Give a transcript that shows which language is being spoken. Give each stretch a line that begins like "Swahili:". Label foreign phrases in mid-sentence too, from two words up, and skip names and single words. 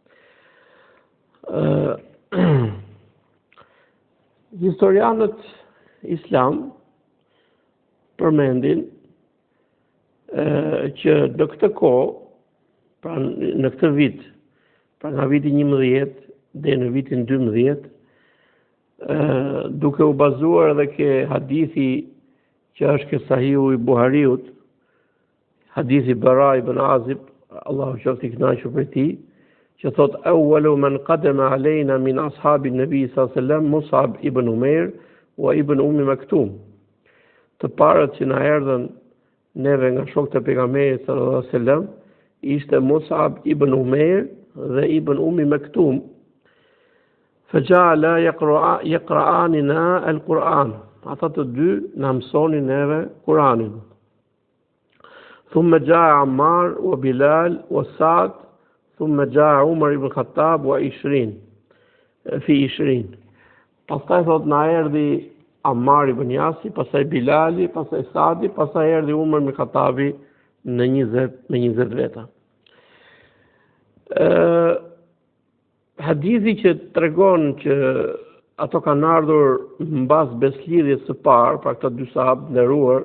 Albanian: Historianët Islam përmendin që në këtë kohë, pra në këtë vit, pra nga viti 11 dhe në vitin 12, duke u bazuar edhe ke hadithi që është ke Sahihu i Buhariut, hadithi Bara ibn Azib, Allahu qoftë i kënaqur për ti, që thot
Arabic: أول من قدم علينا من أصحاب النبي صلى الله عليه وسلم مصعب بن عمير وابن أم مكتوم.
Albanian: Të parët që na erdhën neve nga shokët e pejgamberit
Arabic: صلى الله عليه وسلم
Albanian: ishte Mus'ab ibn Umair dhe ibn Ummi Maktum.
Arabic: فجعلا يقرئاننا القرآن.
Albanian: Ata të dy na mësonin neve Kur'anin.
Arabic: ثم جاء عمار وبلال وسعد، ثم جاء عمر بن الخطاب و 20 في 20.
Albanian: Pastaj thot na erdhi Ammar ibn Yasi, pastaj Bilali, pastaj Sadi, pastaj erdhi Umar ibn Khattabi në 20 veta. Hadithi që tregon që ato kanë ardhur mbas beslidhjes së parë, pra këta 2 sahabë nderuar,